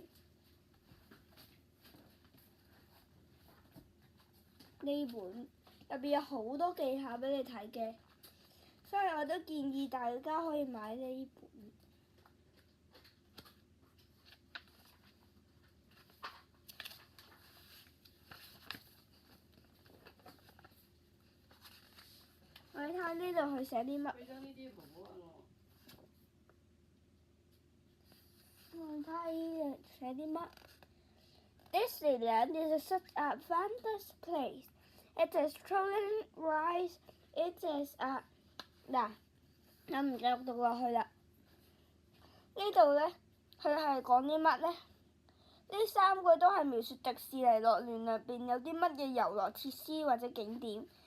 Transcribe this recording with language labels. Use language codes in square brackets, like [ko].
[yue] 呢本入邊有好多技巧俾你睇嘅，所以我都建議大家可以買呢本。我哋睇下呢度佢寫啲乜？我睇下呢度寫啲乜？ [en] Disneyland is such a fantastic place. It is children rides. [yue] It is a 嗱，我唔繼續讀落去啦。呢度咧，佢係講啲乜咧？呢3句都係描述迪士尼樂園入邊有啲乜嘢遊樂設施或者景點。